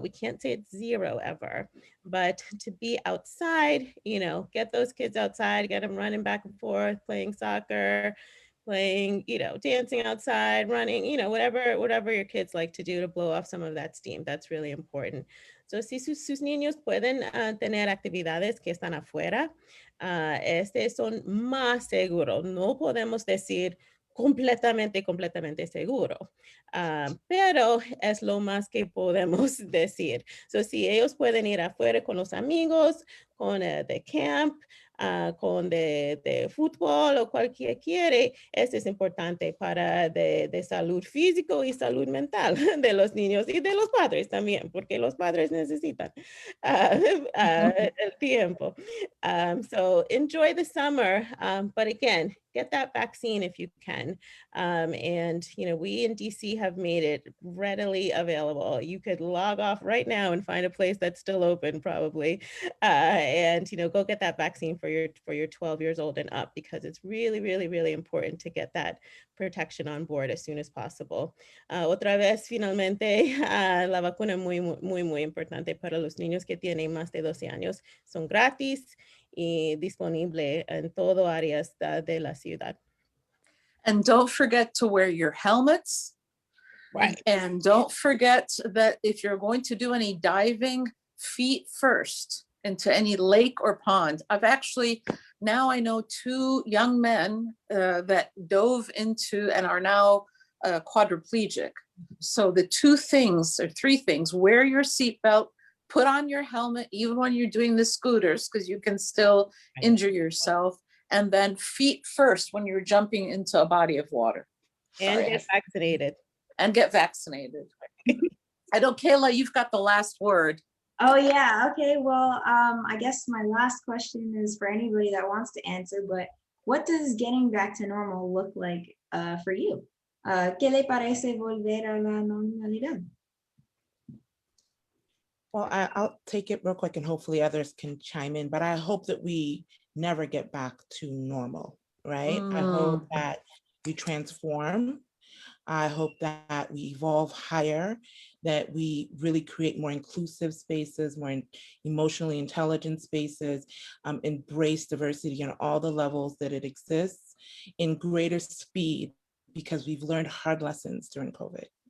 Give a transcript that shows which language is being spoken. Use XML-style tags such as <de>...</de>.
<en>We can't say it's zero ever, but to be outside, get those kids outside, get them running back and forth, playing soccer, playing, dancing outside, running, whatever your kids like to do to blow off some of that steam. That's really important.</en> <es>So si sus niños pueden tener actividades que están afuera, son más seguros. No podemos decir completamente seguro. Pero es lo más que podemos decir. So, si ellos pueden ir afuera con los amigos, con de camp, con de fútbol o cualquier quiere, eso es importante para de salud físico y salud mental de los niños y de los padres también, porque los padres necesitan el tiempo.</es> <en>So enjoy the summer, but again, get that vaccine if you can. And, we in DC have made it readily available. You could log off right now and find a place that's still open probably. And, go get that vaccine for your 12 years old and up, because it's really, really, really important to get that protection on board as soon as possible.</en> <es>Otra vez, finalmente, la vacuna es muy, muy, muy importante para los niños que tienen más de 12 años. Son gratis y disponible en todo áreas de la ciudad.</es> <en>And don't forget to wear your helmets. Right. And don't forget that if you're going to do any diving, feet first into any lake or pond. Now I know 2 young men that dove into and are now quadriplegic. So the 2 things or 3 things: wear your seatbelt, put on your helmet, even when you're doing the scooters, because you can still injure yourself, and then feet first when you're jumping into a body of water. And get vaccinated. And get vaccinated. I know, Kayla, you've got the last word. Oh yeah, okay, well, I guess my last question is for anybody that wants to answer, but what does getting back to normal look like for you?</en> <es>¿Qué le parece volver a la normalidad?</es> <en>Well, I'll take it real quick and hopefully others can chime in, but I hope that we never get back to normal, right? I hope that we transform. I hope that we evolve higher, that we really create more inclusive spaces, more emotionally intelligent spaces, embrace diversity on all the levels that it exists in greater speed, because we've learned hard lessons during COVID.</en>